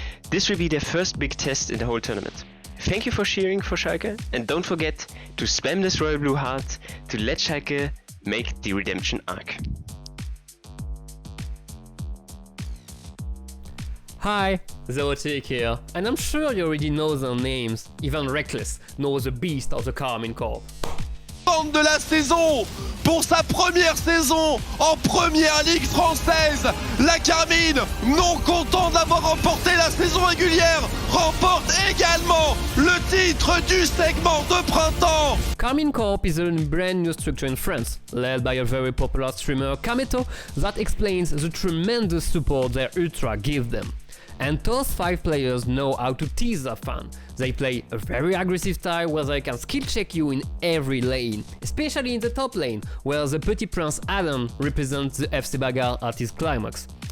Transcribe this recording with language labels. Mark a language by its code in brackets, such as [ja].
[en] This will be their first big test in the whole tournament. Thank you for cheering for Schalke, and don't forget to spam this royal blue heart to let Schalke make the redemption arc. Hi, the ARTIC here, and I'm sure you already know their names. Even Reckless knows the beast of the KARMINE CORP. [fr] De la saison pour sa première saison en première ligue française. La KARMINE, non content d'avoir remporté la saison régulière, remporte également le titre du segment de printemps. [en] KARMINE CORP is a brand new structure in France, led by a very popular streamer Kameto, that explains the tremendous support their Ultra give them. And those 5 players know how to tease their fan. They play a very aggressive style where they can skill check you in every lane, especially in the top lane, where the Petit Prince Adam represents the FC Bagarre at his climax.